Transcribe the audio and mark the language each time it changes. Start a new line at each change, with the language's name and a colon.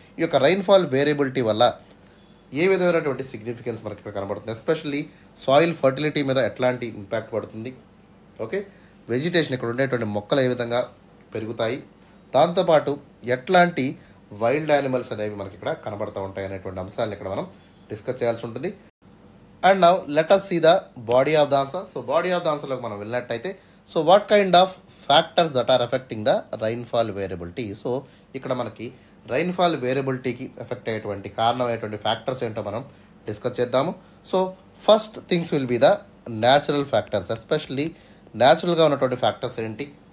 Telugu: ఈ యొక్క rainfall variability వల్ల ఏ విధమైనటువంటి సిగ్నిఫికెన్స్ మనకి ఇక్కడ కనబడుతుంది, ఎస్పెషల్లీ సాయిల్ ఫర్టిలిటీ మీద ఎట్లాంటి ఇంపాక్ట్ పడుతుంది. ఓకే, వెజిటేషన్ ఇక్కడ ఉండేటువంటి మొక్కలు ఏ విధంగా పెరుగుతాయి, దాంతోపాటు ఎట్లాంటి వైల్డ్ యానిమల్స్ అనేవి మనకి ఇక్కడ కనబడుతూ ఉంటాయి అనేటువంటి అంశాలను ఇక్కడ మనం డిస్కస్ చేయాల్సి ఉంటుంది.
English: And now let us see the body of the answer. So body of the ఆన్సర్లోకి
Telugu: మనం వెళ్ళినట్టయితే,
English: So what kind of factors that are affecting the rainfall variability.
Telugu: So ఇక్కడ మనకి రైన్ఫాల్ వేరియబిలిటీకి ఎఫెక్ట్ అయ్యేటువంటి కారణమైనటువంటి ఫ్యాక్టర్స్ ఏంటో మనం డిస్కస్ చేద్దాము.
English: so first things will be the natural factors, especially
Telugu: న్యాచురల్గా ఉన్నటువంటి ఫ్యాక్టర్స్ ఏంటి.